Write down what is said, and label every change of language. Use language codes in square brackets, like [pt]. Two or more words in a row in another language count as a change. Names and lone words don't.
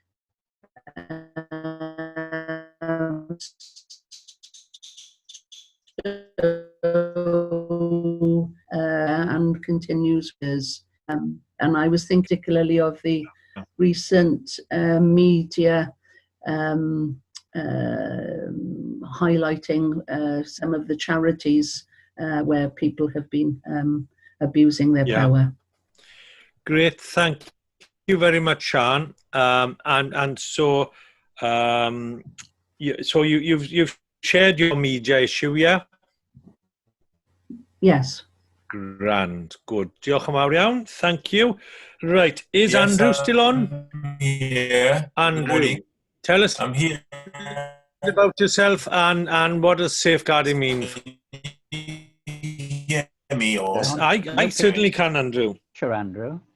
[en] And continues as and I was thinking particularly of the recent media highlighting some of the charities where people have been abusing their power. Great, thank you very much, Sian. And so you've shared your media issue, yeah? Yes. Grand, good. [cy] Diolch yn fawr iawn, [en] thank you. Right, is Yes, Andrew still on? I'm here. Andrew, Good morning. tell us I'm here. about yourself and what does safeguarding mean? Hear me or? Yes, I certainly can, Andrew. Sure, Andrew.